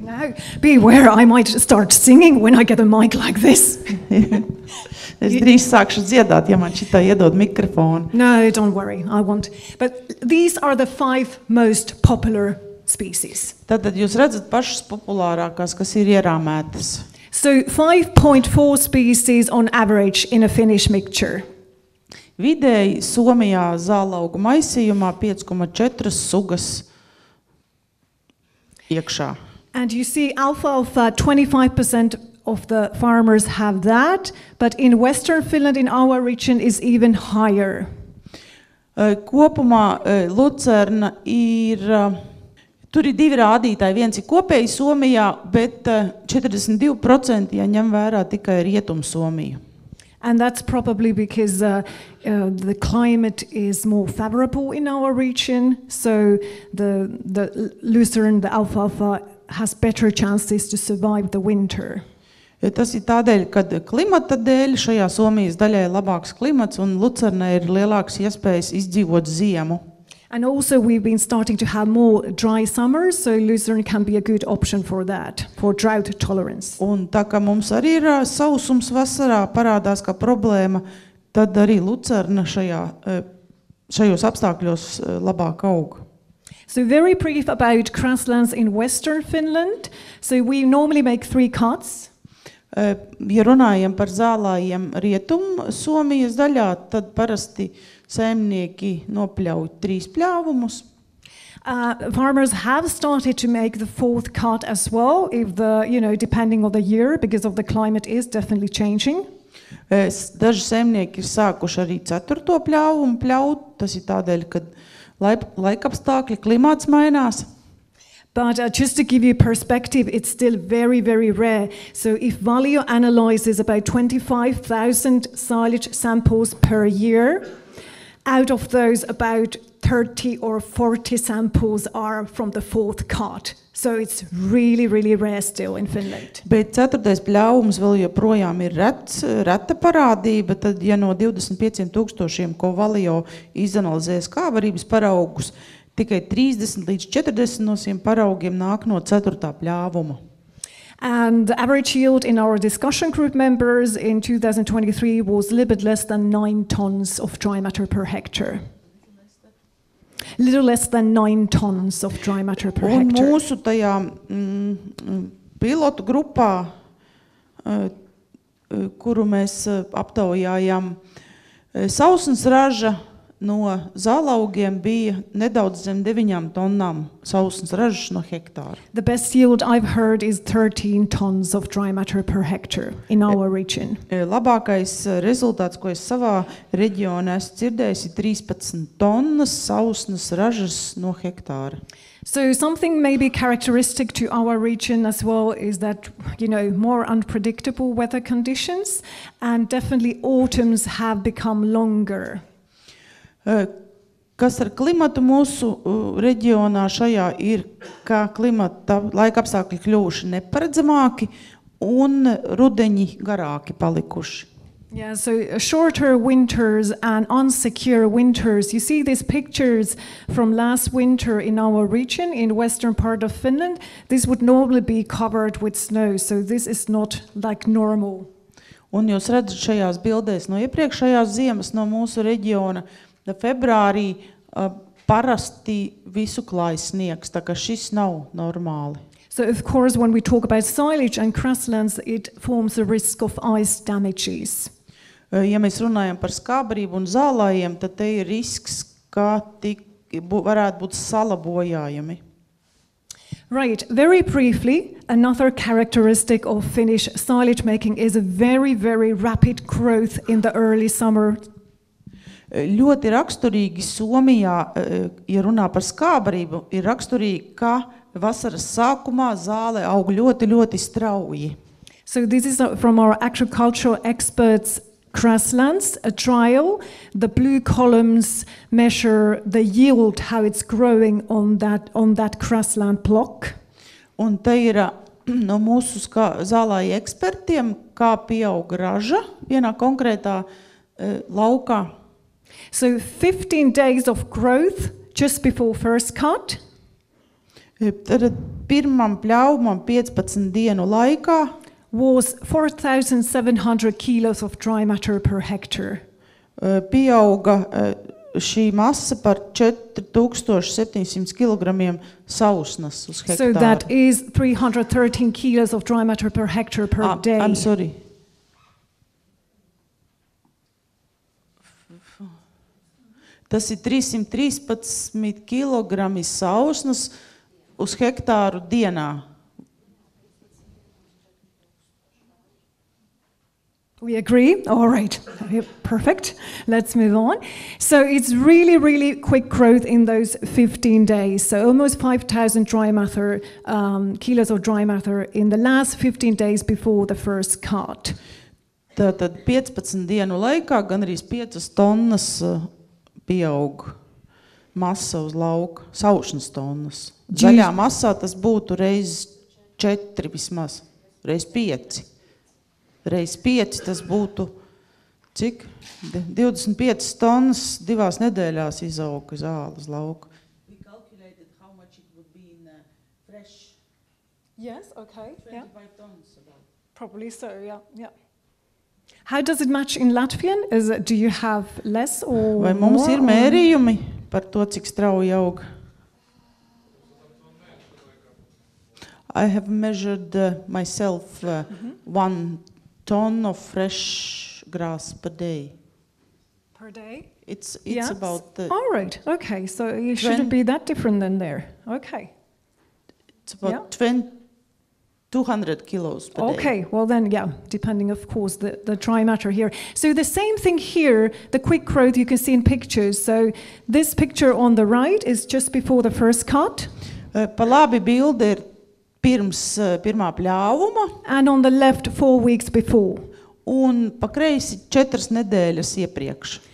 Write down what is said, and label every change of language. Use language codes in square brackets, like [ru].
[en] Now, beware, I might start singing when I get a mic like this. [lv] Es drīz sākšu dziedāt, ja man šitā iedod mikrofonu. [en] No, don't worry, I won't. But these are the 5 most popular species. [lv] Tad jūs redzat pašas populārākās, kas ir ierāmētas. [en] So 5.4 species on average in a Finnish mixture. [lv] Vidēji Somijā zālaugu maisījumā 5,4 sugas iekšā. [en] And you see alfalfa, 25% of the farmers have that, but in Western Finland, in our region, is even higher. [lv] Kopumā lucerna ir, tur ir 2 rādītāji, viens ir kopēji Somijā, bet 42%, ja ņem vērā tikai Rietum Somiju. [en] And that's probably because the climate is more favorable in our region, so the lucerne, the alfalfa, has better chances to survive the winter. [lv] Tas ir tādēļ, ka klimata dēļ šajā Somijas daļā ir labāks klimats un lucernai ir lielāks iespējas izdzīvot ziemu. [en] And also we've been starting to have more dry summers, so lucerne can be a good option for that, for drought tolerance. [lv] Un tā kā mums arī ir sausums vasarā parādās kā problēma, tad arī lucerna šajos apstākļos labāk aug. [en] So very brief about grasslands in Western Finland. So we normally make 3 cuts. [lv] Ja runājam par zālājiem Rietum Somijas daļā, tad parasti saimnieki nopļauj 3 pļāvumus. [en] Farmers have started to make the 4th cut as well, if depending on the year, because of the climate is definitely changing. [lv] Daži saimnieki ir sākuši arī 4. pļāvumu pļaut, tas ir tādēļ, ka laikapstākļi, klimats mainās. [en] But just to give you perspective, it's still very, very rare. So if Valio analyzes about 25,000 silage samples per year, out of those about 30 or 40 samples are from the 4th cut. So it's really, really rare still in Finland. [lv] Bet 4. pļāvums vēl joprojām ir reta parādība, tad ja no 25,000, ko Valio izanalizēs skābarības paraugus, tikai 30 līdz 40 no šiem paraugiem nāk no 4. pļāvuma. [en] And the average yield in our discussion group members in 2023 was a little bit less than 9 tons of dry matter per hectare. Little less than 9 tons of dry matter per hectare. [lv] Un mūsu tajā pilotu grupā, kuru mēs aptaujājām, sausums raža no zālaugiem bija nedaudz zem 9 tonnām sausums ražas no hektāra. [en] The best yield I've heard is 13 tons of dry matter per hectare in our region. [lv] Labākais rezultāts, ko es savā reģionā esmu dzirdējis, ir 13 tonnas sausnas ražas no hektāra. [en] So something maybe characteristic to our region as well is that, more unpredictable weather conditions, and definitely autumns have become longer. [lv] Kas ar klimatu mūsu reģionā šajā ir, kā klimata laikapstākļi kļuvuši neparedzamāki un rudeņi garāki palikuši. [en] Yeah, so shorter winters and unsecure winters. You see these pictures from last winter in our region, in western part of Finland. This would normally be covered with snow, so this is not like normal. [lv] Un jūs redzat šajās bildēs no iepriekšējās ziemas no mūsu reģiona, februārī parasti visu klāj sniegs, tā ka šis nav normāli. [en] So of course, when we talk about silage and grasslands, it forms a risk of ice damages. [lv] Ja mēs runājam par skābrību un zālājiem, tad te ir risks, ka varētu būt salabojājumi. [en] Right, very briefly, another characteristic of Finnish silage making is a very, very rapid growth in the early summer. [lv] Ļoti raksturīgi Somijā, ja runā par skābrību, ir raksturīgi, ka vasaras sākumā zāle aug ļoti, ļoti strauji. [en] So this is from our agricultural experts' grasslands, a trial. The blue columns measure the yield, how it's growing on that grassland block. [lv] Un te ir no mūsu zālāju ekspertiem, kā pieaug raža vienā konkrētā laukā. [en] So 15 days of growth just before first cut. [lv] Tad pirmam pļaumam 15 dienu laikā [en] was 4,700 kilos of dry matter per hectare. [lv] Pieauga šī masa par 4,700 kilogramiem sausnas uz hektāru. [en] So that is 313 kilos of dry matter per hectare per day. I'm sorry. [lv] Tas ir 313 kilogrami sausnas uz hektāru dienā. [en] We agree? All right. Perfect. Let's move on. So it's really, really quick growth in those 15 days. So almost 5,000 dry matter, kilos of dry matter in the last 15 days before the first cut. [lv] Tātad 15 dienu laikā gan arī 5 tonnas pieaug masa uz lauka, saušnas tonnas. Zaļā masā tas būtu reiz 4 vismaz, reiz 5. Reiz 5 tas būtu, cik? 25 tonnas 2 nedēļās izauga zāle uz lauka. [en] We calculated how much it would be in fresh. Yes, okay. 25 tons about. Probably so, yeah. How does it match in Latvian? Do you have less or [lv] Vai mums [en] more, [lv] ir mērījumi par to, cik strauji aug? [en] I have measured myself 1 ton of fresh grass per day. Per day? It's Yes. about All right, okay. So it shouldn't be that different than there. Okay. it's about 200 kilos per day. Okay, well then, yeah, depending, of course, the dry matter here. So the same thing here, the quick growth you can see in pictures. So this picture on the right is just before the first cut. [lv] Pa labi bilde ir pirms pirmā pļāvuma [en] And on the left, 4 weeks before. [lv] un pa kreisi 4 nedēļas iepriekš.